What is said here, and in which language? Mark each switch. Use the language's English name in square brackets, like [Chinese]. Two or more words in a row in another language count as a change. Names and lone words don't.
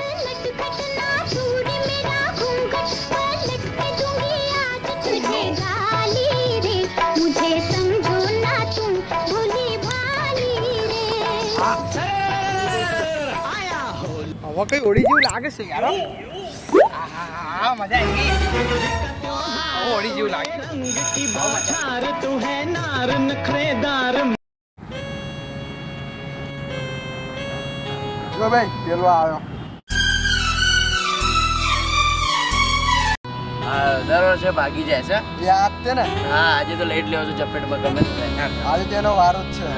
[Gujarati] હવે કઈ હોળી જેવું લાગે છે યાર હા મજા આવી ગઈ હોળી જેવું લાગે [Hindi] तू है नार नखरेदार [Gujarati] જો ભાઈ પેલો આવ્યો દર વર્ષે ભાગી જાય છે. યાદ છે ને હા આજે તો લેટ લેવો છો ચપેટમાં ગમે તે થાય. આજે તેનો વારો જ છે